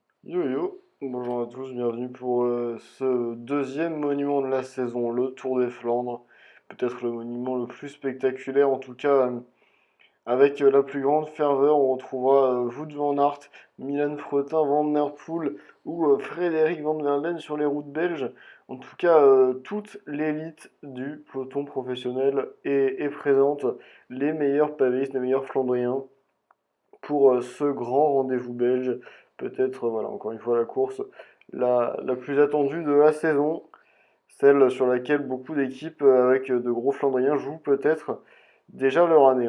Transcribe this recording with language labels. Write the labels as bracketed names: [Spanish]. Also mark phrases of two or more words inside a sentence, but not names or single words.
[French] Yo yo, bonjour à tous, bienvenue pour ce deuxième monument de la saison, le Tour des Flandres. Peut-être le monument le plus spectaculaire, en tout cas avec la plus grande ferveur. On retrouvera Wout van Aert, Milan Fretin, Van Der Poel ou Frédéric Van der Leyen sur les routes belges. En tout cas, toute l'élite du peloton professionnel est présente, les meilleurs pavistes, les meilleurs Flandriens pour ce grand rendez-vous belge. Peut-être, voilà, encore une fois, la course la plus attendue de la saison, celle sur laquelle beaucoup d'équipes avec de gros Flandriens jouent peut-être déjà leur année.